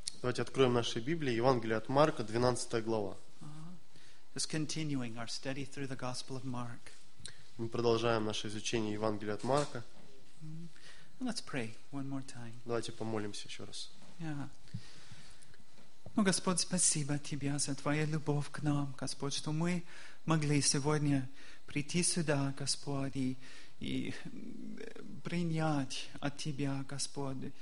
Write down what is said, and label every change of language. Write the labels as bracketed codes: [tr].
[ru] Давайте откроем наши Библии, Евангелие от Марка, 12 глава. [en] Just continuing our study through the Gospel of Mark. [ru] Мы продолжаем наше изучение Евангелия от Марка. [en] Let's pray one more time. [ru] Давайте помолимся еще раз. Ну, Господь, спасибо Тебе за Твою любовь к нам, Господь, что мы могли сегодня прийти сюда, Господь, и принять от Тебя, Господь,